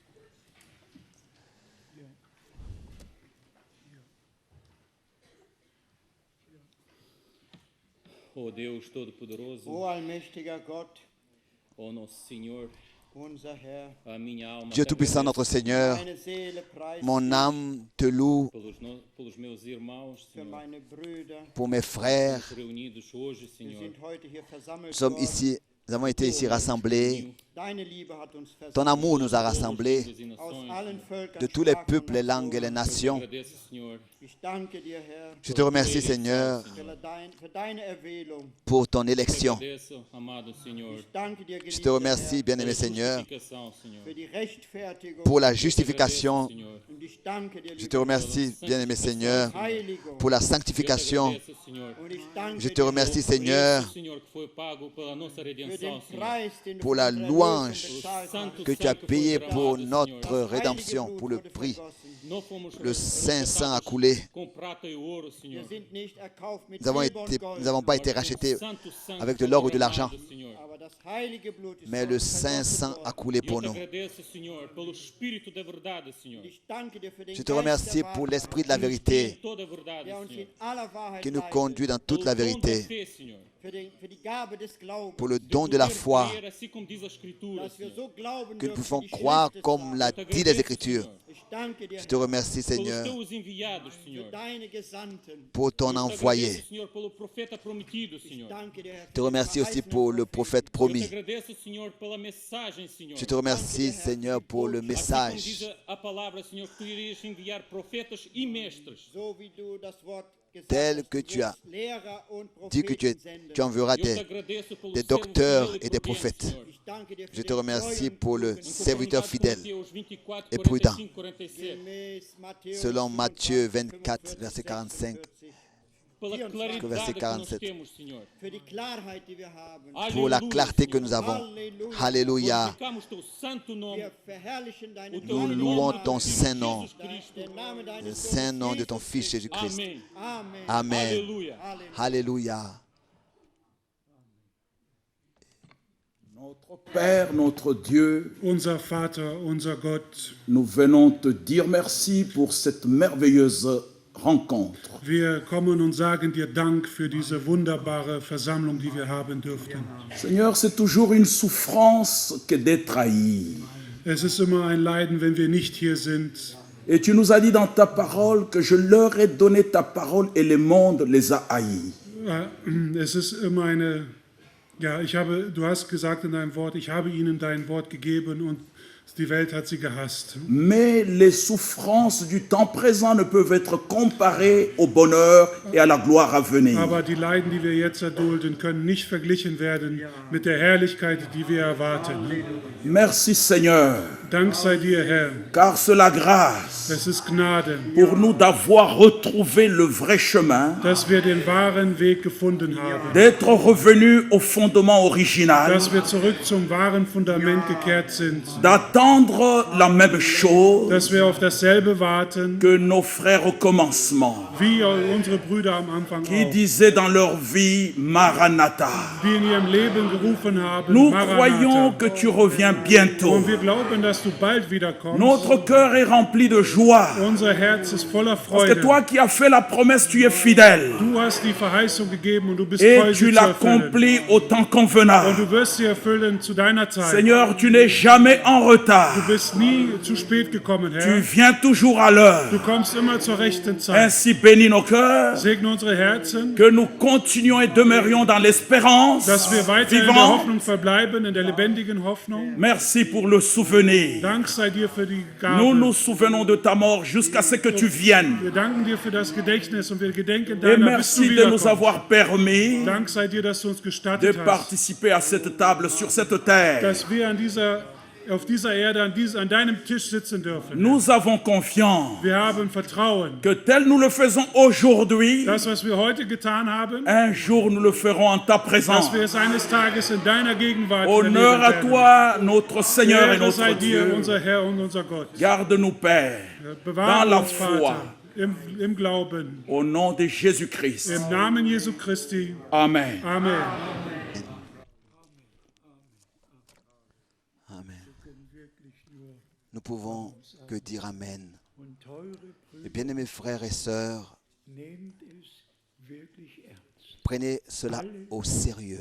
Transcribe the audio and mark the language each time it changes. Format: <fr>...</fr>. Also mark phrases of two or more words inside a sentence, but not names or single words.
<pt>Ó Deus Todo-Poderoso,</pt> <de>O allmächtiger Gott,</de> <pt>ó nosso Senhor,</pt> <de>unser Herr,</de> <pt>a minha alma</pt> <fr>Dieu Tout-Puissant, notre Seigneur,</fr> <de>meine Seele preist</de> <fr>mon âme te loue</fr> <pt>pelos meus irmãos,</pt> <de>für</de> <pt>Senhor,</pt> <de>meine Brüder.</de> <fr>pour mes frères.</fr> <pt>reunidos hoje,</pt> <de>Wir</de> <pt>Senhor.</pt> <de>sind heute hier</de> <fr>Nous</fr> <de>versammelt</de> <fr>sommes</fr> <de>worden.</de> <fr>ici, nous avons été ici rassemblés.</fr> <de>Deine Liebe hat uns</de> <fr>Ton</fr> <de>versammelt.</de> <fr>amour nous a rassemblés</fr> <de>Aus allen Völkern,</de> <fr>de tous les</fr> <de>Sprachen</de> <fr>peuples, les</fr> <de>und</de> <fr>langues et les nations.</fr> <pt>Agradeço, Senhor,</pt> <de>Ich danke dir, Herr,</de> <fr>Je te remercie, Seigneur,</fr> <de>für deine Erwählung.</de> <fr>pour ton élection.</fr> <pt>agradeço, amado Senhor,</pt> <de>Ich danke dir,</de> <fr>Je te</fr> <de>geliebter</de> <fr>remercie,</fr> <de>Herr,</de> <fr>bien-aimé Seigneur,</fr> <pt>justificação, Senhor.</pt> <de>für die Rechtfertigung.</de> <fr>pour la justification.</fr> <pt>Senhor,</pt> <de>Und ich danke dir,</de> <fr>Je te</fr> <de>lieber</de> <fr>remercie, bien-aimé Seigneur,</fr> <de>Heiligung.</de> <fr>pour la sanctification.</fr> <pt>agradeço, Senhor,</pt> <de>Und ich danke</de> <fr>Je te</fr> <de>dir</de> <fr>remercie, Seigneur,</fr> <pt>Senhor, que foi pago pela nossa</pt> <de>für den</de> <pt>redenção, Senhor.</pt> <de>Preis, den du</de> <fr>pour la</fr> <de>für unsere</de> <fr>louange</fr> <de>Erlösung bezahlt hast.</de> <fr>que tu as payé pour notre rédemption, pour le prix.</fr> <pt>Não fomos</pt> <fr>Le Saint Sang a coulé.</fr> <pt>com prata e ouro, Senhor.</pt> <de>Wir sind nicht erkauft mit</de> <fr>Nous</fr> <de>Silber und Gold,</de> <fr>n'avons pas été rachetés</fr> <pt>Santo sangue</pt> <fr>avec de l'or ou de l'argent,</fr> <pt>derramado, Senhor.</pt> <de>aber das heilige Blut ist</de> <fr>mais</fr> <de>für</de> <fr>le</fr> <de>uns</de> <fr>Saint</fr> <de>vergossen</de> <fr>Sang a</fr> <de>worden.</de> <fr>coulé</fr> <pt>Eu</pt> <fr>pour</fr> <pt>te</pt> <fr>nous.</fr> <pt>agradeço, Senhor, pelo Espírito da verdade, Senhor.</pt> <de>Ich danke dir für den</de> <fr>Je te</fr> <de>Geist</de> <fr>remercie</fr> <de>der</de> <fr>pour</fr> <de>Wahrheit,</de> <fr>l'Esprit de la vérité</fr> <pt>Toda a verdade,</pt> <de>der uns</de> <pt>Senhor.</pt> <de>in aller Wahrheit</de> <fr>qui nous</fr> <de>leitet,</de> <fr>conduit dans toute la</fr> <pt>Pelo dom da</pt> <fr>vérité,</fr> <pt>fé, Senhor.</pt> <de>für die Gabe des Glaubens,</de> <fr>pour le don de la</fr> <pt>Poder</pt> <fr>foi,</fr> <pt>crer, assim como diz a Escritura,</pt> <de>dass wir</de> <pt>Senhor.</pt> <de>so glauben</de> <fr>que nous</fr> <de>dürfen,</de> <fr>pouvons</fr> <de>wie die</de> <fr>croire</fr> <de>Schrift es</de> <fr>comme</fr> <de>sagt.</de> <fr>l'a</fr> <pt>Eu te</pt> <fr>dit les</fr> <pt>agradeço,</pt> <fr>Écritures.</fr> <pt>Senhor,</pt> <de>Ich danke dir,</de> <fr>Je te</fr> <de>Herr,</de> <fr>remercie,</fr> <pt>pelos</pt> <fr>Seigneur,</fr> <pt>teus enviados, Senhor.</pt> <de>für deine Gesandten.</de> <fr>pour ton</fr> <pt>Eu te</pt> <fr>envoyé.</fr> <pt>agradeço, Senhor, pelo profeta prometido,</pt> <de>Ich</de> <pt>Senhor.</pt> <de>danke dir, Herr,</de> <fr>Je te</fr> <de>für den</de> <fr>remercie aussi</fr> <de>verheißenen</de> <fr>pour le</fr> <de>Propheten.</de> <fr>prophète</fr> <pt>Eu te</pt> <fr>promis.</fr> <pt>agradeço, Senhor, pela mensagem, Senhor.</pt> <fr>Je te remercie, Seigneur, pour le</fr> <pt>Assim como</pt> <fr>message.</fr> <pt>diz a palavra, Senhor, que tu irias enviar profetas e mestres.</pt> <de>So wie du das Wort</de> <fr>tel que tu as</fr> <de>Lehrer und</de> <fr>dit que</fr> <de>Propheten senden.</de> <fr>tu enverras</fr> <pt>Eu te agradeço pelo</pt> <fr>des</fr> <pt>servo</pt> <fr>docteurs</fr> <pt>fiel e</pt> <fr>et des</fr> <pt>prudente,</pt> <fr>prophètes.</fr> <pt>Senhor.</pt> <de>Ich danke dir für</de> <fr>Je te</fr> <de>den</de> <fr>remercie</fr> <de>treuen</de> <fr>pour le</fr> <de>Guten</de> <fr>serviteur fidèle</fr> <pt>Mateus 24,</pt> <fr>et prudent.</fr> <pt>45, 47.</pt> <de>gemäß Matthäus</de> <fr>Selon Matthieu</fr> <de>25,</de> <fr>24, verset 45.</fr> <de>46.</de> <pt>Pela</pt> <fr>verset</fr> <pt>claridade que nós</pt> <fr>47.</fr> <pt>temos, Senhor.</pt> <de>Für die Klarheit, die wir haben.</de> <fr>Pour la</fr> <pt>Aleluia,</pt> <fr>clarté que</fr> <pt>Senhor.</pt> <fr>nous avons.</fr> <de>Halleluja.</de> <fr>Alléluia.</fr> <pt>Glorificamos teu santo nome.</pt> <de>Wir verherrlichen deinen</de> <pt>O teu</pt> <fr>Nous</fr> <de>heiligen</de> <fr>louons</fr> <de>Namen.</de> <fr>ton saint nom,</fr> <pt>Jesus Cristo.</pt> <de>Den Namen</de> <fr>le</fr> <de>deines</de> <fr>saint nom de</fr> <de>Jesus</de> <fr>ton Fils Jésus-Christ.</fr> <pt>Amém.</pt> <de>Amen.</de> <fr>Amen.</fr> <pt>Aleluia.</pt> <de>Halleluja.</de> <fr>Alléluia. Notre Père, notre Dieu,</fr> <de>Unser Vater, unser Gott,</de> <fr>nous venons te dire merci pour cette merveilleuse rencontre.</fr> <de>wir kommen und sagen dir Dank für diese wunderbare Versammlung, die wir haben dürften.</de> <fr>Seigneur, c'est toujours une souffrance que d'être haï.</fr> <de>Es ist immer ein Leiden, wenn wir nicht hier sind.</de> <fr>Et tu nous as dit dans ta parole que je leur ai donné ta parole et le monde les a haïs.</fr> <de>Es ist immer eine, du hast gesagt in deinem Wort, ich habe ihnen dein Wort gegeben und die Welt hat sie gehasst.</de> <fr>Mais les souffrances du temps présent ne peuvent être comparées au bonheur et à la gloire à venir.</fr> <de>Aber die Leiden, die wir jetzt erdulden, können nicht verglichen werden mit der Herrlichkeit, die wir erwarten.</de> <fr>Merci Seigneur,</fr> <de>Dank sei dir, Herr.</de> <fr>car c'est la grâce</fr> <de>Es ist Gnade,</de> <fr>pour nous d'avoir retrouvé le vrai chemin,</fr> <de>dass wir den wahren Weg gefunden haben.</de> <fr>d'être revenus au fondement original,</fr> <de>Dass wir zurück zum wahren Fundament gekehrt sind.</de> <fr>d'attendre la même chose</fr> <de>Dass wir auf dasselbe warten,</de> <fr>que nos frères au commencement,</fr> <de>wie unsere Brüder am Anfang</de> <fr>qui</fr> <de>auch.</de> <fr>disaient dans leur vie Maranatha.</fr> <de>Die in ihrem Leben gerufen haben,</de> <fr>Nous croyons</fr> <de>Maranatha.</de> <fr>que tu reviens bientôt.</fr> <de>Und wir glauben, dass du bald wiederkommst.</de> <fr>Notre cœur est rempli de joie.</fr> <de>Unser Herz ist voller</de> <fr>Parce</fr> <de>Freude.</de> <fr>que toi qui as fait la promesse, tu es fidèle.</fr> <de>Du hast die Verheißung gegeben und du bist</de> <fr>Et</fr> <de>treu,</de> <fr>tu</fr> <de>sie zu erfüllen.</de> <fr>l'accomplis au temps</fr> <de>Und</de> <fr>convenable.</fr> <de>du wirst sie erfüllen zu deiner Zeit.</de> <fr>Seigneur, tu n'es jamais en retard.</fr> <de>Du bist nie zu spät gekommen,</de> <fr>Tu</fr> <de>Herr.</de> <fr>viens toujours à l'heure.</fr> <de>Du kommst immer zur rechten Zeit.</de> <fr>Ainsi bénis nos cœurs,</fr> <de>Segne unsere Herzen,</de> <fr>que nous continuions et demeurions dans l'espérance</fr> <de>dass wir weiter in der</de> <fr>vivante.</fr> <de>Hoffnung verbleiben, in der lebendigen Hoffnung.</de> <fr>Merci pour le souvenir.</fr> <de>Dank sei dir für die</de> <fr>Nous nous</fr> <de>Gabe.</de> <fr>souvenons de ta mort jusqu'à ce que tu viennes.</fr> <de>Wir danken dir für das Gedächtnis und wir gedenken</de> <fr>Et</fr> <de>deiner, bis du</de> <fr>merci de nous</fr> <de>wiederkommst.</de> <fr>avoir permis</fr> <de>Dank sei dir, dass du uns</de> <fr>de</fr> <de>gestattet hast,</de> <fr>participer à cette table sur cette terre.</fr> <de>dass wir auf dieser Erde, an deinem Tisch sitzen dürfen.</de> <fr>Nous avons confiance</fr> <de>Wir haben Vertrauen.</de> <fr>que tel nous le faisons aujourd'hui,</fr> <de>Das, was wir heute getan haben,</de> <fr>un jour nous le ferons en ta présence.</fr> <de>dass wir es eines Tages in deiner Gegenwart</de> <fr>Honneur à</fr> <de>erleben werden.</de> <fr>toi, notre Seigneur et</fr> <de>Ehre sei</de> <fr>notre</fr> <de>dir,</de> <fr>Dieu.</fr> <de>unser Herr und unser Gott.</de> <fr>Garde-nous, Père,</fr> <de>Bewahre</de> <fr>dans la</fr> <de>uns,</de> <fr>foi.</fr> <de>Vater, im Glauben.</de> <fr>au nom de Jésus-Christ.</fr> <de>Im Namen Jesu Christi.</de> <fr>Amen.</fr> <de>Amen.</de> <fr>Amen. Nous pouvons que dire Amen. Et bien-aimés frères et sœurs, prenez cela au sérieux.</fr>